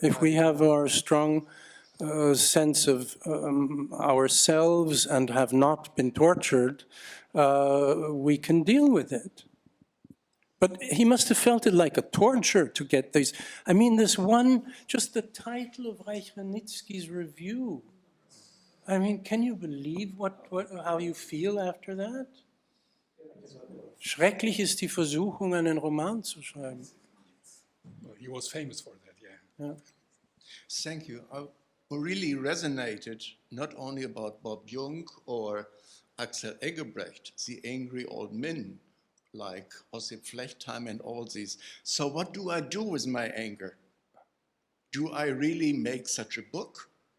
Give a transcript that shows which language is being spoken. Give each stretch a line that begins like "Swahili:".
English: If we have our strong sense of ourselves and have not been tortured, we can deal with it. But he must have felt it like a torture to get these. I mean, this one, just the title of Reichenitsky's review. I mean, can you believe how you feel after that?
German: Schrecklich ist die Versuchung, einen Roman zu schreiben.
English: Well, he was famous for that, yeah. Yeah. Thank you. I really resonated not only about Bob Jungk or Axel Eggebrecht, the angry old men, like Ossip Flechtheim and all these. So what do I do with my anger? Do I really make such a book?